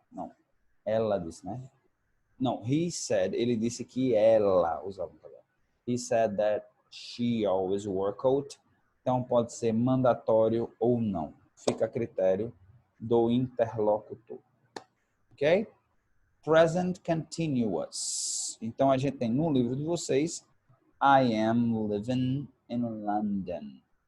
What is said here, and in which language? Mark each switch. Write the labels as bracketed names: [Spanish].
[Portuguese] Não, ela disse, né? Não, he said, ele disse que ela usava um casaco. [English] He said that she always wore a coat. [Portuguese] Então pode ser mandatório ou não. Fica a critério do interlocutor. Ok? Present continuous. Então a gente tem no livro de vocês I am living in London.